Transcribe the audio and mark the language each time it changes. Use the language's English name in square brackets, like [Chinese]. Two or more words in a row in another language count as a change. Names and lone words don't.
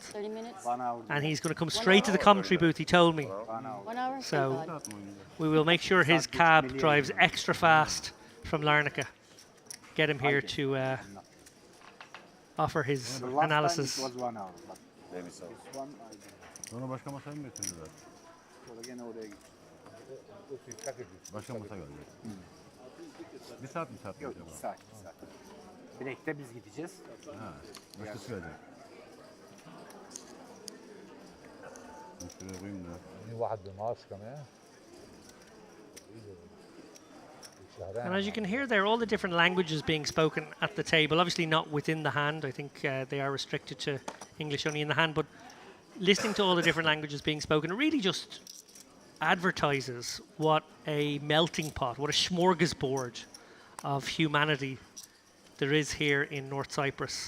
[English] 30 minutes? And he's going to come straight to the commentary booth, he told me. 1 hour? So we will make sure his cab drives extra fast from Larnaca. Get him here to offer his analysis. Maybe so. [Turkish] Sonra başka masaya mı götürdüler? Başka masa geldi. Bir saat mi saat mi? Yok, 2 saat. Bilekte biz gideceğiz. Ha, başkası gelecek. Şuraya koyayım da. [Arabic] واحد بمارس كمان. [English] And as you can hear there, all the different languages being spoken at the table, obviously not within the hand. I think they are restricted to English only in the hand, but listening to all the different languages being spoken, it really just advertises what a melting pot, what a smorgasbord of humanity there is here in North Cyprus.